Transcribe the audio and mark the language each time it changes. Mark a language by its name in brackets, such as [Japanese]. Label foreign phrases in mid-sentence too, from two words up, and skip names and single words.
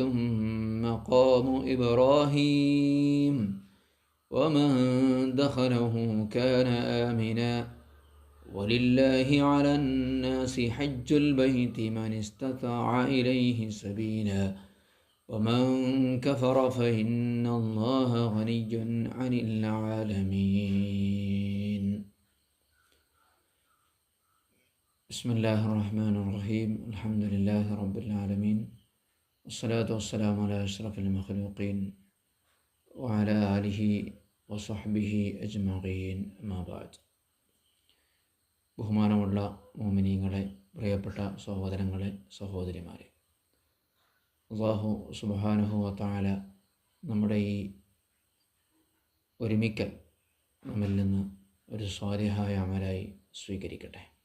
[Arabic] مقام إبراهيم ومن دخله كان آمنا ولله على الناس حج البيت من استطاع إليه سبيلا ومن كفر فإن الله غني عن العالمين بسم الله الرحمن الرحيم الحمد لله رب العالمين والصلاة والسلام على أشرف المخلوقين وعلى آله وصحبه أجمعين أما بعد [Malayalam] ബഹുമാനമുള്ള മുഅ്മിനീങ്ങളെ, പ്രിയപ്പെട്ട സഹോദരങ്ങളെ, സഹോദരിമാരെ, [Arabic] الله سبحانه وتعالى [Malayalam] നമ്മുടെ ഈ ഒരുമിക്കൽ നമ്മിൽ നിന്ന് ഒരു സ്വാലിഹായ അമലായി സ്വീകരിക്കട്ടെ.